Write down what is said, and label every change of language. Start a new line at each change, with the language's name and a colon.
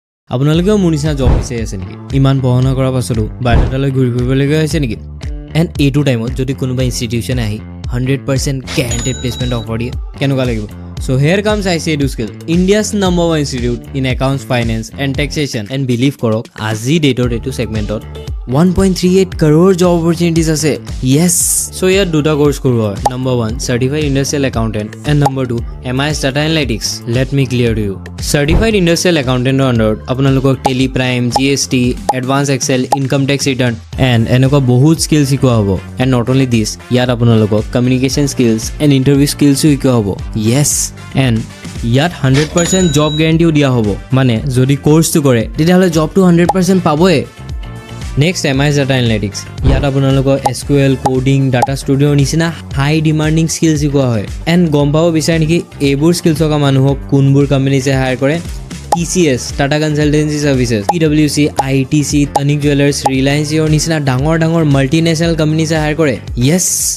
Assamese: আপোনালোকেও মোৰ নিচিনা জব বিচাৰি আছে নেকি ইমান পঢ়া কৰাৰ পাছতো বায়'ডাটালৈ ঘূৰি ফুৰিবলগীয়া হৈছে নেকি এণ্ড এইটো টাইমত যদি কোনোবা ইনষ্টিটিউশ্যন আহি 100% গ্যাৰাণ্টেড প্লেচমেণ্ট অফাৰ দিয়ে কেনেকুৱা লাগিব
English: So here comes ICA Skill, India's #1 institute in accounts, finance and taxation. And believe
Assamese: korok, আজি ডেটৰ এইটো সেগমেন্টত
English: 1.38 crore job opportunities
Assamese: আছে.
English: Yes.
Assamese: So ইয়াত দুটা কোর্স কৰো হয়.
English: Number 1, Certified Industrial Accountant and number 2, MIS Data Analytics. Let me clear to you. Certified Industrial Accountant under আপোনালোকক Tally Prime, GST, Advanced Excel, Income Tax Return and
Assamese: এনেকুৱা বহুত skill শিকোৱা হ'ব.
English: And not only this,
Assamese: ইয়াত আপোনালোকক
English: communication skills and interview skills
Assamese: শিকোৱা হ'ব.
English: Yes.
Assamese: And ইয়াত 100% জব গ্যাৰাণ্টিও দিয়া হ'ব মানে যদি কোৰ্সটো কৰে তেতিয়াহ'লে জবটো 100% পাবই নেক্সট MIS Data Analytics ইয়াত আপোনালোকৰ SQL কোডিং ডাটা ষ্টুডিঅ'ৰ নিচিনা হাই ডিমান্ডিং স্কিল শিকোৱা হয় এণ্ড গম পাব বিচাৰে নেকি এইবোৰ স্কিল থকা মানুহক কোনবোৰ কোম্পানীছে হায়াৰ কৰে TCS Tata consultancy সাৰ্ভিসেস PwC ITC তনিক jewellers Reliance জিঅ'ৰ নিচিনা ডাঙৰ মাল্টিনেশ্যনেল কোম্পানীছে হায়াৰ কৰে ইয়েছ